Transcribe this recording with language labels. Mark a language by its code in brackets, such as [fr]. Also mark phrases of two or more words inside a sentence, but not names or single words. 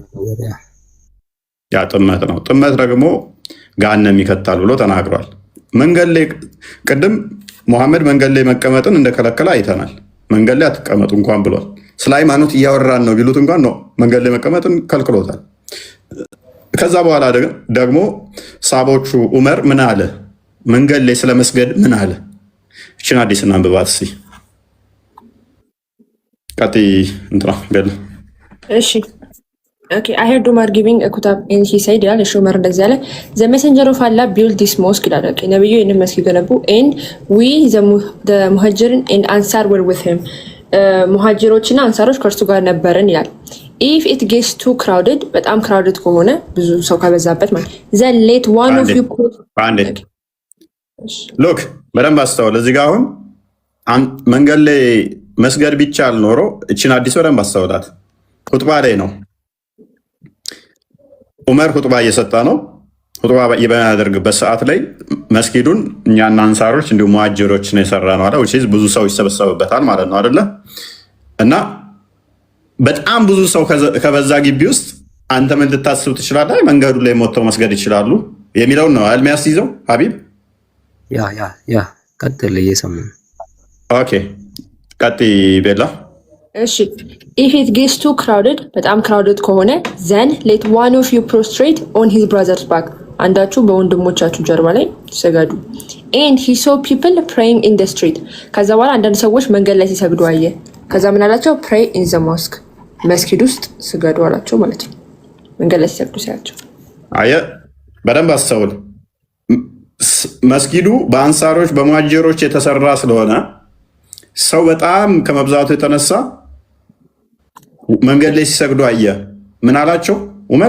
[am] ያ ጥመት ነው። ጥመት ደግሞ ገሃነም ይከታል ብሎ ተናግሯል። መንገድ ላይ ቅድም ሙሐመድ መንገድ ላይ መቀመጥን እንደከለከለ አይተናል። መንገድ ላይ አትቀመጡ እንኳን ብሏል። ስለ ሃይማኖት እያወራን ነው ቢሉት እንኳን ነው መንገድ ላይ መቀመጥን ከልክሎታል። ከዛ በኋላ ደግሞ ሰሃቦቹ ዑመር ምን አለ? መንገድ ላይ ስለመስገድ ምን አለ? እችን አዲስና አንብባት እስኪ። ቀጥይ እንትና ገል [en] እሺ Okay, I heard Umar giving a kutab and he said, "Ya, Umar [am] እንደዚህ አለ [en] the messenger of Allah built this mosque ይላል። Okay, [am] ነብዩ ይህንን መስጊድ ገነቡ [en] and we the muhajirin and ansar were with him [am] ሙሃጅሮችና አንሳሮች ከእርሱ ጋር ነበርን ይላል። [en] if it gets too crowded በጣም crowded [am] ከሆነ ብዙ ሰው ከበዛበት ማለት [en] then let one of you [am] look በደንብ አስተውል። እዚህ ጋር አሁን መንገድ ላይ መስገድ ቢቻል ኖሮ እችን አዲስ በደንብ አስተውላት። ኹጥባ ላይ ነው ዑመር ኹጥባ እየሰጠ ነው። ኹጥባ በሚያደርግበት ሰዓት ላይ መስጊዱን እኛና አንሳሮች እንዲሁም ሙሃጅሮች ነው የሰራ ነው አለ። ብዙ ሰው ይሰበሰብበታል ማለት ነው አይደለ? እና በጣም ብዙ ሰው ከበዛ ግቢ ውስጥ አንተ ምን ልታስብ ትችላለህ? መንገዱ ላይ ሞተው መስገድ ይችላሉ የሚለውን ነው የሚያስይዘው። ሀቢብ ያ ቀጥል እየሰማሁ። ኦኬ ቀጥይ ቤላ። [en] እሺ if it gets too crowded በጣም crowded ከሆነ then let one of you prostrate on his brother's back [am] አንዳችሁ በወንድሞቻችሁ ጀርባ ላይ ሰገዱ [en] and he saw people praying in the street [am] ከዛ በኋላ አንዳንድ ሰዎች መንገድ ላይ ሲሰግዱ አየ። ከዛ ምን አላቸው? [en] pray in the mosque [am] መስጊድ ውስጥ ስገዱ አላቸው ማለት ነው። መንገድ ላይ ሲሰግዱ ሲያቸው አየ። በደንብ አስተውል። መስጊዱ በአንሳሮች በሙሃጅሮች የተሰራ ስለሆነ ሰው በጣም ከመብዛቱ የተነሳ መንገድ ላይ ሲሰግዱ አየ። ምን አላቸው ዑመር?